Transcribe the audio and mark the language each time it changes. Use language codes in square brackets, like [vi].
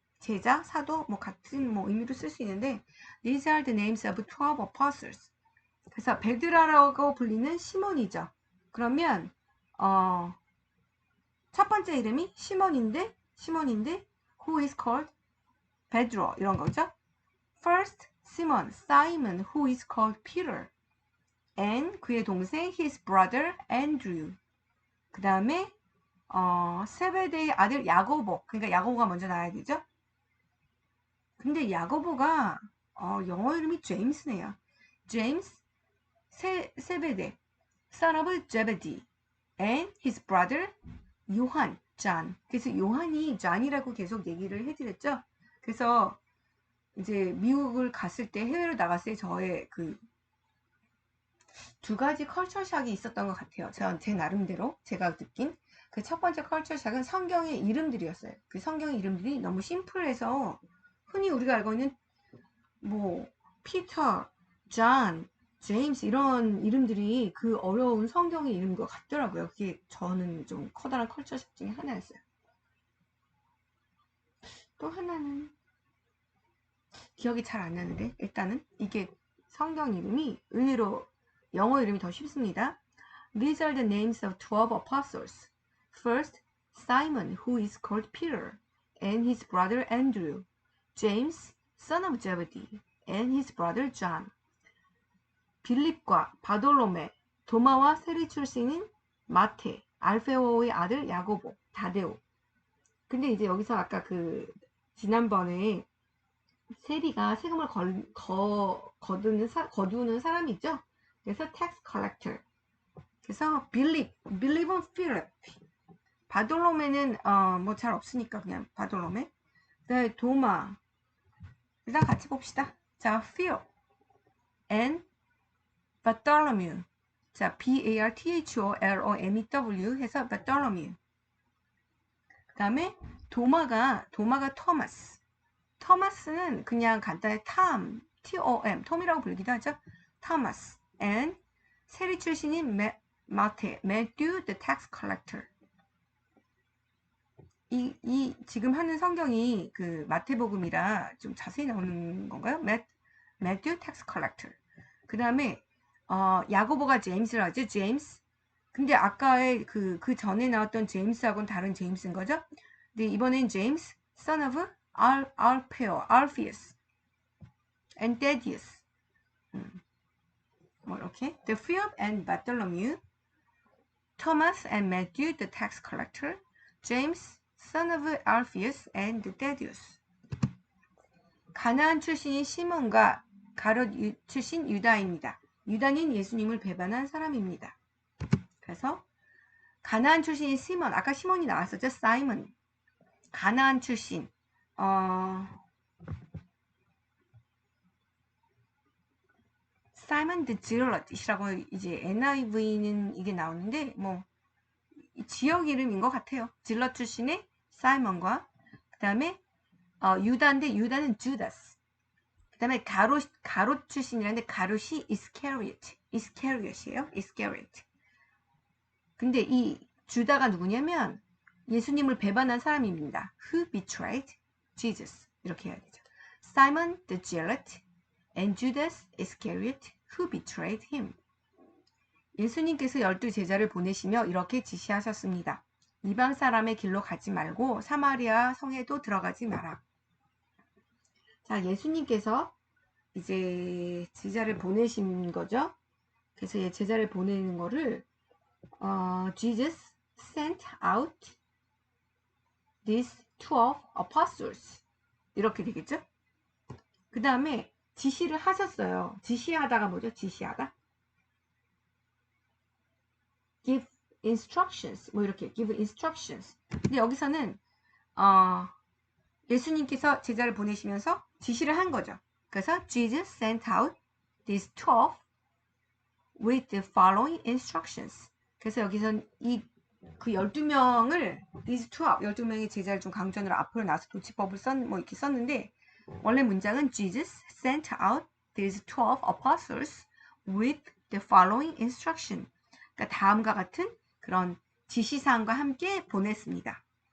[ko] 제자, 사도, 같은 의미로 쓸 수 있는데, [en] these are the names of 12 apostles. [ko] 그래서 베드로라고 불리는 시몬이죠. 그러면, 첫 번째 이름이 시몬인데, [en] who is called [ko] 베드로, 이런 거죠. [en] First, Simon, who is called Peter. And [ko] 그의 동생, [en] his brother, Andrew. [ko] 그 다음에, 세베대의 아들 야고보. 그러니까 야고보가 먼저 나와야 되죠. 근데 야고보가 영어 이름이 제임스네요. [en] 제임스, 세베대, son of Zebedee, and his brother 요한, John. [ko] 그래서 요한이 John이라고 계속 얘기를 해드렸죠. 그래서 이제 미국을 갔을 때, 해외로 나갔을 때 저의 두 가지 컬처샥이 있었던 것 같아요. 제 나름대로 제가 느낀 그 첫 번째 컬처샥은 성경의 이름들이었어요. 그 성경의 이름들이 너무 심플해서 흔히 우리가 알고 있는 피터, 존, 제임스 이런 이름들이 그 어려운 성경의 이름인 것 같더라고요. 그게 저는 좀 커다란 컬처샥 중에 하나였어요. 또 하나는 기억이 잘 안 나는데 일단은 이게 성경 이름이 의외로 영어 이름이 더 쉽습니다. [en] These are the names of 12 apostles. First, Simon, who is called Peter, and his brother Andrew, James, son of Zebedee, and his brother John. [ko] 빌립과 바돌로메, 도마와 세리 출신인 마테, 알페오의 아들 야고보, 다데오. 근데 이제 여기서 아까 지난번에 세리가 세금을 거두는 사람이죠. [en] 그래서 tax collector. 그래서 believe on Philip. [ko] 바돌로메는 뭐 잘 없으니까 그냥 바돌로메. 그다음에 도마. 일단 같이 봅시다. [en] 자, Philip and Bartholomew. 자, B-A-R-T-H-O-L-O-M-E-W 해서 Bartholomew. [ko] 그 다음에 도마가 토마스. 토마스는 그냥 간단히 톰, T-O-M, 톰이라고 불리기도 하죠. 토마스. [en] And [ko] 세리 출신인 마테, [en] Matthew the tax collector. [ko] 이 지금 하는 성경이 그 마태복음이라 좀 자세히 나오는 건가요? [en] Matthew tax collector. [ko] 그 다음에 야고보가 제임스를 하죠. 제임스. 근데 아까의 그 전에 나왔던 제임스하고는 다른 제임스인 거죠. 근데 이번엔 [en] 제임스, son of Alphaeus, and Thaddeus. [ko] 뭐 이렇게. [en] The Philip and Bartholomew, Thomas and Matthew, the tax collector, James, son of Alphaeus, and Thaddeus. [ko] 가나안 출신인 시몬과 가롯 출신 유다입니다. 유다는 예수님을 배반한 사람입니다. 그래서 가나안 출신인 시몬, 아까 시몬이 나왔었죠. 사이먼. 가나안 출신. 사이먼 드 지럿이라고 이제 NIV는 이게 나오는데 뭐 지역 이름인 것 같아요. 질럿 출신의 사이먼과 그 다음에 유다인데 유다는 주다스. 그 다음에 가롯 출신이라는데 가롯이 이스케리엇이에요. 이스케리엇. 근데 이 주다가 누구냐면 예수님을 배반한 사람입니다. [en] Who betrayed Jesus? [ko] 이렇게 해야 되죠. [en] Simon the Zealot and Judas Iscariot who betrayed him. [ko] 예수님께서 12 제자를 보내시며 이렇게 지시하셨습니다. 이방 사람의 길로 가지 말고 사마리아 성에도 들어가지 마라. 자, 예수님께서 이제 제자를 보내신 거죠. 그래서 제자를 보내는 거를 [en] Jesus sent out these 12 apostles [ko] 이렇게 되겠죠. 그 다음에 지시를 하셨어요. 지시하다가 뭐죠? 지시하다. [en] give instructions 뭐 이렇게 give instructions. [ko] 근데 여기서는 예수님께서 제자를 보내시면서 지시를 한 거죠. [en] 그래서 Jesus sent out these 12 with the following instructions. [ko] 그래서 여기선 그 12명을 these 12명의 제자를 좀 강조하느라 앞으로 나서 도치법을 뭐 이렇게 썼는데 원래 문장은 [en] Jesus sent out these 12 apostles with the following instruction. [ko] 그러니까 다음과 같은 그런 지시사항과 함께 보냈습니다.